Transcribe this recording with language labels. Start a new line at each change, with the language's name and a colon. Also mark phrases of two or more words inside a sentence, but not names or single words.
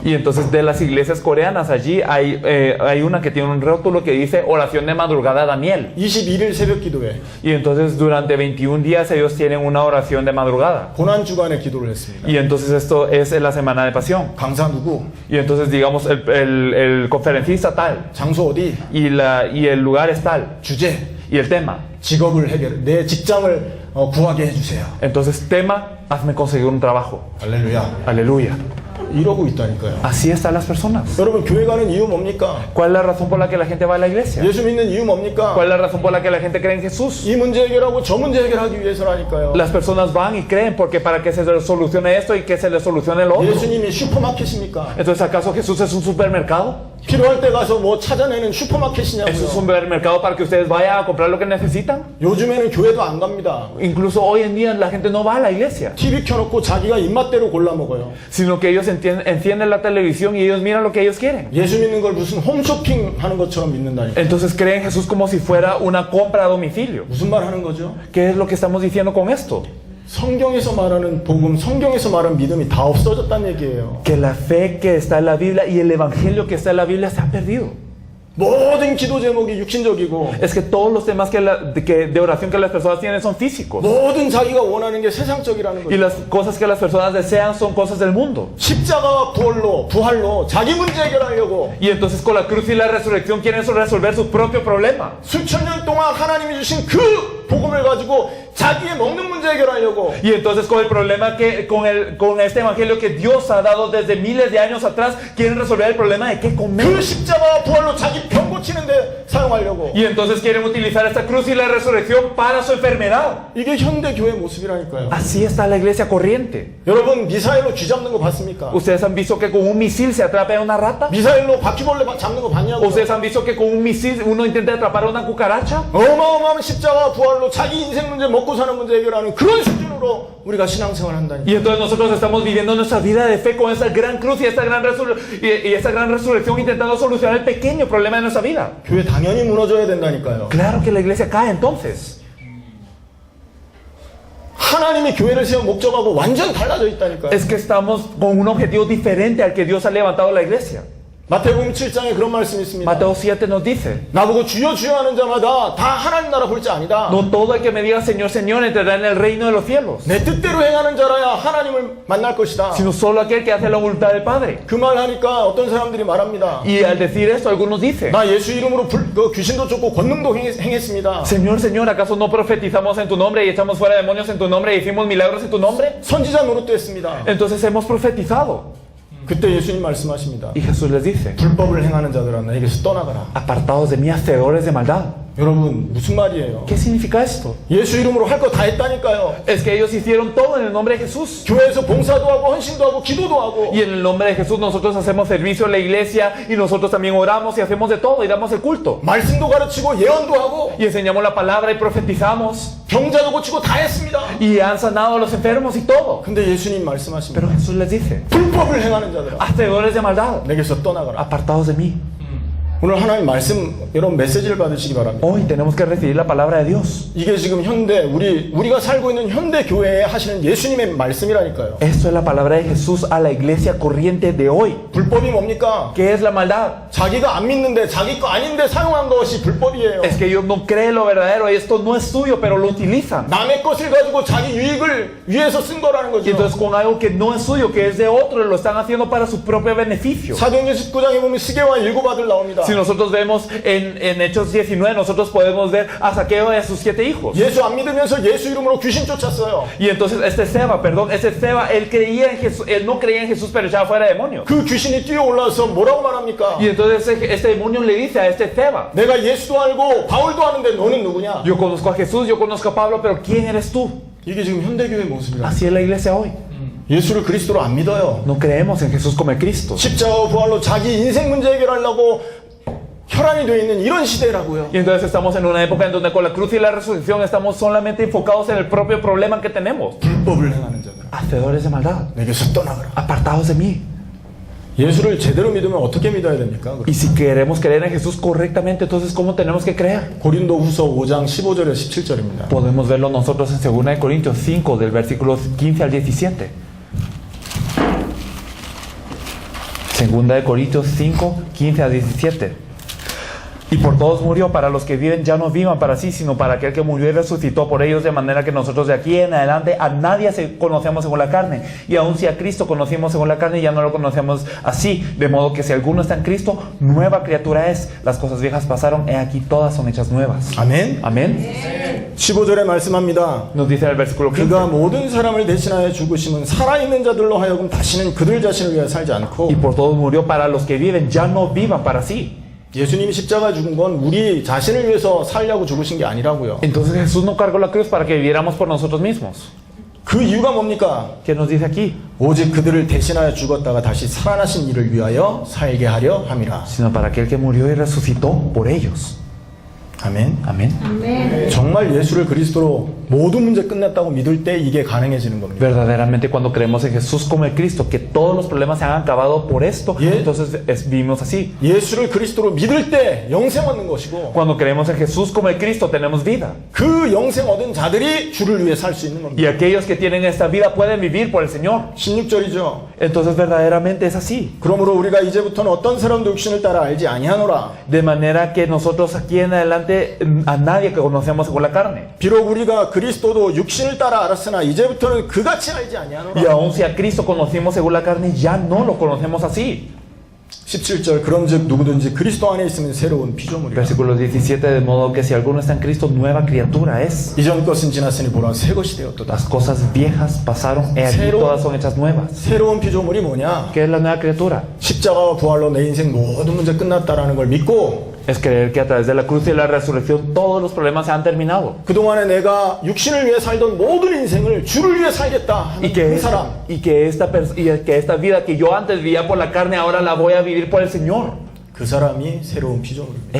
Spanish: Y entonces de las iglesias coreanas allí hay una que tiene un rótulo que dice oración de madrugada Daniel.
Korean: 21일 새벽 기도회.
Spanish: Y entonces durante 21 días ellos tienen una oración de madrugada.
Korean: 고난 주간에 기도를 했습니다.
Spanish: Y entonces esto es en la semana de pasión.
Korean: 강사 누구?
Spanish: Y entonces digamos el conferencista tal.
Korean: 장소 어디?
Spanish: Y el lugar es tal.
Korean: 주제.
Spanish: Y el tema.
Korean: 직업을 해결. 내 직장을 구하게 해주세요.
Spanish: Entonces tema, hazme conseguir un trabajo.
Korean: 할렐루야.
Spanish: Aleluya.
Korean: 이러고 있다니까요.
Spanish: Así están las personas.
Korean: 여러분 교회 가는 이유 뭡니까?
Spanish: ¿Cuál es la razón por la que la gente va a la iglesia?
Korean: 예수 믿는 이유 뭡니까?
Spanish: ¿Cuál es la razón por la que la gente cree en Jesús?
Korean: 이 문제 해결하고 저 문제 해결하기 위해서라니까요.
Spanish: Las personas van y creen porque para que se les solucione esto y que se les solucione lo otro.
Korean: 예수님이 슈퍼마켓입니까?
Spanish: Entonces, ¿acaso Jesús es un supermercado?
Korean: 필요할 때 가서 뭐 찾아내는
Spanish: ¿Es un
Korean: 슈퍼마켓이냐고요.
Spanish: supermercado para que ustedes vayan a comprar lo que necesitan?
Korean: 요즘에는 교회도 안 갑니다.
Spanish: Incluso hoy en día la gente no va a la iglesia,
Korean: TV 켜놓고 자기가 입맛대로 골라 먹어요.
Spanish: sino que ellos encienden la televisión y ellos miran lo que ellos quieren.
Korean: 예수 믿는 걸 무슨 홈쇼핑 하는 것처럼 믿는다니까.
Spanish: Entonces creen en Jesús como si fuera una compra a domicilio.
Korean: 무슨 말 하는 거죠?
Spanish: ¿Qué es lo que estamos diciendo con esto?
Korean: 성경에서 말하는 복음, 성경에서 말하는 믿음이 다 없어졌다는 얘기예요.
Spanish: Que la fe que está en la Biblia y el evangelio que está en la Biblia se ha perdido.
Korean: 모든 기도 제목이 육신적이고
Spanish: Es que todos los temas de oración que las personas tienen son físicos.
Korean: 모든 자기가 원하는 게 세상적이라는
Spanish: Y
Korean: 거죠.
Spanish: las cosas que las personas desean son cosas del mundo.
Korean: 십자가와 부활로 자기 문제 해결하려고
Spanish: Y entonces con la cruz y la resurrección quieren resolver su propio problema.
Korean: 수천 년 동안 하나님이 주신 그 복음을 가지고 자기의 먹는 문제 해결하려고
Spanish: Y entonces con el problema con este evangelio que Dios ha dado desde miles de años atrás, quieren resolver el problema de qué
Korean: 그
Spanish: comer.
Korean: 십자가와 부활로 자기 병 고치는데 사용하려고.
Spanish: Y entonces quieren utilizar esta cruz y la resurrección para su enfermedad.
Korean: 이게 현대 교회 모습이라니까요.
Spanish: Así está la iglesia corriente.
Korean: 여러분 미사일로 쥐 잡는 거 봤습니까?
Spanish: ¿Ustedes han visto que con un misil se atrapa a una rata?
Korean: 미사일로 바퀴벌레 잡는 거 봤냐고요?
Spanish: ¿Ustedes han visto que con un misil uno intenta atrapar a una cucaracha?
Korean: 어마어마한 십자가와 부활로 자기 인생 문제 먹고 사는 문제 해결하는 그런 수준으로 우리가 신앙생활 한다니까.
Spanish: Y entonces nosotros estamos viviendo nuestra vida de fe con esa gran cruz y esta gran resurrección intentando solucionar el pequeño problema de nuestra vida.
Korean: 교회 당연히 무너져야 된다니까요.
Spanish: Claro que la iglesia cae entonces.
Korean: 하나님이 교회를 세운 목적하고 완전 달라져 있다니까요.
Spanish: Es que estamos con un objetivo diferente al que Dios ha levantado la iglesia.
Korean: 마태복음 7장에 그런 말씀이 있습니다.
Spanish: Mateo 7 nos dice:
Korean: 나보고 주여 주여 하는 자마다 다 하나님 나라 볼 자 아니다.
Spanish: no todo el que me diga Señor, Señor entrará en el reino de los cielos,
Korean: 내 뜻대로 행하는 자라야 하나님을 만날 것이다.
Spanish: sino solo aquel que hace la voluntad del Padre.
Korean: 그 말 하니까 어떤 사람들이 말합니다.
Spanish: Y al decir esto, algunos dicen:
Korean: 나 예수 이름으로 귀신도 쫓고 권능도 행했습니다.
Spanish: Señor, Señor, ¿acaso no profetizamos en tu nombre y echamos fuera demonios en tu nombre y hicimos milagros en tu nombre?
Korean: 선지자 노릇도 했습니다.
Spanish: Entonces hemos profetizado.
Korean: 그때 예수님 말씀하십니다.
Spanish: Y Jesús les dice:
Korean: 불법을 행하는 자들아 나에게서 떠나가라.
Spanish: apartados de mí, hacedores de maldad.
Korean: 여러분 무슨 말이에요?
Spanish: ¿Qué significa esto?
Korean: 예수 이름으로 할 거 다 했다니까요.
Spanish: Es que ellos hicieron todo en el nombre de Jesús.
Korean: 교회에서 봉사도 하고 헌신도 하고 기도도 하고
Spanish: Y en el nombre de Jesús nosotros hacemos servicio en la iglesia y nosotros también oramos y hacemos de todo y damos el culto.
Korean: 말씀도 가르치고 예언도 하고
Spanish: Y enseñamos la palabra y profetizamos
Korean: 병자도 고치고 다 했습니다.
Spanish: y han sanado a los enfermos y todo.
Korean: 근데 예수님 말씀하십니다.
Spanish: Pero Jesús les dice:
Korean: 불법을 행하는 자들아
Spanish: hacedores de maldad,
Korean: 내게서 떠나가라.
Spanish: apartados de mí.
Korean: 오늘 하나님 말씀 여러분 메시지를 받으시기 바랍니다.
Spanish: Hoy tenemos que recibir la palabra de Dios.
Korean: 이게 지금 현대 우리가 살고 있는 현대 교회에 하시는 예수님의 말씀이라니까요.
Spanish: Esto es la palabra de Jesús a la iglesia corriente de hoy.
Korean: 불법이 뭡니까?
Spanish: ¿Qué es la maldad?
Korean: 자기가 안 믿는데 자기 거 아닌데 사용한 것이 불법이에요.
Spanish: Es que ellos no creen lo verdadero y esto no es suyo, pero lo utilizan.
Korean: 남의 것을 가지고 자기 유익을 위해서 쓴 거라는
Spanish: Y
Korean: 거죠.
Spanish: entonces con algo que no es suyo, que es de otro, lo están haciendo para su propio beneficio.
Korean: 사도행전 19장에 보면 시계와 일곱 아들 나옵니다.
Spanish: Si nosotros vemos en Hechos 19, nosotros podemos ver a Zaqueo y a sus 7 hijos.
Korean: 예수 안 믿으면서 예수 이름으로 귀신 쫓았어요.
Spanish: Y entonces este Seba, él creía en Jesús, él no creía en Jesús, pero echaba fuera demonios.
Korean: 그 귀신이 뛰어 올라서 뭐라고 말합니까?
Spanish: Y entonces este demonio le dice a este Seba:
Korean: 내가 예수도 알고 바울도 아는데 너는 누구냐?
Spanish: yo conozco a Jesús, yo conozco a Pablo, pero ¿quién eres tú?
Korean: 이게 지금 현대교회 모습이라.
Spanish: Así es la iglesia hoy.
Korean: 예수를 그리스도로 안 믿어요.
Spanish: No creemos en Jesús como el Cristo.
Korean: 십자가와 부활로 자기 인생 문제 해결하려고 혈안이 되어 있는 이런 시대라고요.
Spanish: Y entonces estamos en una época en donde con la cruz y la resurrección estamos solamente enfocados en el propio problema que tenemos.
Korean: 불법을 행하는 자들
Spanish: Hacedores de maldad,
Korean: 내게서 떠나가라.
Spanish: apartados de mí.
Korean: 예수를 제대로 믿으면 어떻게 믿어야 됩니까?
Spanish: Y si queremos creer en Jesús correctamente, entonces ¿cómo tenemos que creer?
Korean: 고린도후서 5장 15절에 17절입니다.
Spanish: Podemos verlo nosotros en 2 de Corintios 5 del versículo 15 al 17. 2 de Corintios 5, 15 a 17. Y por todos murió, para los que viven ya no vivan para sí, sino para aquel que murió y resucitó por ellos, de manera que nosotros de aquí en adelante a nadie conocemos según la carne. Y aun si a Cristo conocimos según la carne, ya no lo conocemos así. De modo que si alguno está en Cristo, nueva criatura es. Las cosas viejas pasaron, he aquí todas son hechas nuevas.
Korean: 아멘.
Spanish: Amén.
Korean: 15절에 말씀합니다.
Spanish: Nos dice en el versículo 15.
Korean: 그가 모든 사람을 대신하여 죽으심은 살아있는 자들로 하여금 다시는 그들 자신을 위하여 살지 않고
Spanish: Y por todos murió, para los que viven ya no vivan para sí.
Korean: 예수님이 십자가 죽은 건 우리 자신을 위해서 살려고 죽으신 게 아니라고요.
Spanish: Entonces Jesús no cargó la cruz para que viviéramos por nosotros mismos.
Korean: 그 이유가 뭡니까?
Spanish: ¿Qué nos dice aquí?
Korean: 오직 그들을 대신하여 죽었다가 다시 살아나신 이를 위하여 살게 하려 함이라.
Spanish: Sino para aquel que murió y resucitó por ellos.
Korean: 아멘.
Spanish: Amén.
Korean: 정말 예수를 그리스도로 모든 문제 끝났다고 믿을 때 이게 가능해지는 겁니다.
Spanish: Verdaderamente cuando creemos en Jesús como el Cristo, que todos los problemas se han acabado por esto, entonces vivimos así.
Korean: 예수를 그리스도로 믿을 때 영생 얻는 것이고
Spanish: Cuando creemos en Jesús como el Cristo tenemos vida.
Korean: 그 영생 얻은 자들이 주를 위해 살 수 있는
Spanish: Y
Korean: 겁니다.
Spanish: aquellos que tienen esta vida pueden vivir por el Señor.
Korean: 16절이죠.
Spanish: Entonces verdaderamente es así.
Korean: 그러므로 우리가 이제부터는 어떤 사람도 육신을 따라 알지 아니하노라.
Spanish: De manera que nosotros aquí en adelante a nadie que conocemos según la carne.
Korean: 비록 우리가 그리스도도 육신을 따라 알았으나 이제부터는 그같이 알지
Spanish: Y
Korean: 아니하노라.
Spanish: aun si a Cristo conocimos según la carne, ya no lo conocemos así.
Korean: 17절 그런즉 누구든지 그리스도 안에 있으면 새로운 피조물이라.
Spanish: Versículo 17, de modo que si alguno está en Cristo, nueva criatura es.
Korean: 이전 것은 지났으니 보라 새 것이 되었도다.
Spanish: Las cosas viejas pasaron, he aquí Cero. todas son hechas nuevas.
Korean: 새로운 피조물이 뭐냐?
Spanish: ¿Qué es la nueva criatura?
Korean: 십자가와 부활로 내 인생 모든 문제 끝났다라는 걸 믿고
Spanish: Es creer que a través de la cruz y la resurrección todos los problemas se han terminado.
Korean: 그동안에 내가 육신을 위해 살던 모든 인생을 주를 위해 살겠다
Spanish: Y
Korean: 하는
Spanish: que,
Korean: 그 사람,
Spanish: esta vida que yo antes vivía por la carne, ahora la voy a vivir por el Señor.
Korean: 그 사람이 새로운 피조물입니다.